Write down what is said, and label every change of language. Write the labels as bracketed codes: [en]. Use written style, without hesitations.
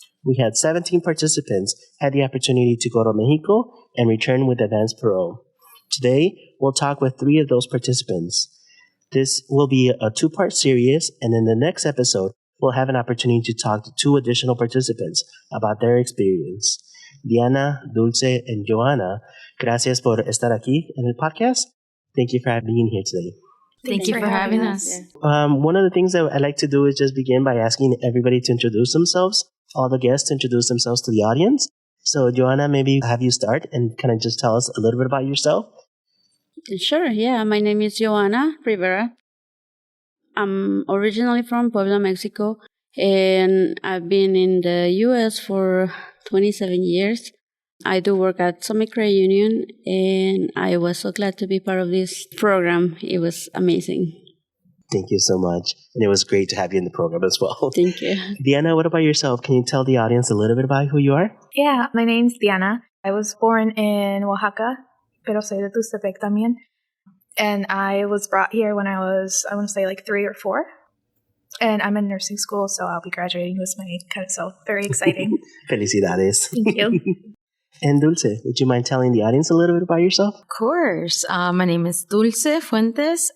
[en] We had 17 participants had the opportunity to go to Mexico and return with Advance Parole. Today, we'll talk with 3 of those participants. This will be a 2-part series, and in the next episode, we'll have an opportunity to talk to 2 additional participants about their experience. [es] Diana, Dulce, and Yoana, gracias por estar aquí en el podcast. [en] Thank you for being here today. Thank you for having us. One of the things that I like to do is just begin by asking everybody to introduce themselves, all the guests to introduce themselves to the audience. So, Yoana, maybe have you start and kind of just tell us a little bit about yourself? Sure, yeah. My name is Yoana Rivera. I'm originally from Puebla, Mexico, and I've been in the U.S. for 27 years. I do work at Summit Credit Union, and I was so glad to be part of this program. It was amazing. Thank you so much. And it was great to have you in the program as well. Thank you. Diana, what about yourself? Can you tell the audience a little bit about who you are? Yeah, my name's Diana. I was born in Oaxaca, [es] pero soy de Tuxtepec también. [en] And I was brought here when I was, I want to say like 3 or 4. And I'm in nursing school, so I'll be graduating this May. So very exciting. [es] Felicidades. [en] Thank you. And Dulce, would you mind telling the audience a little bit about yourself? Of course. My name is Dulce Fuentes.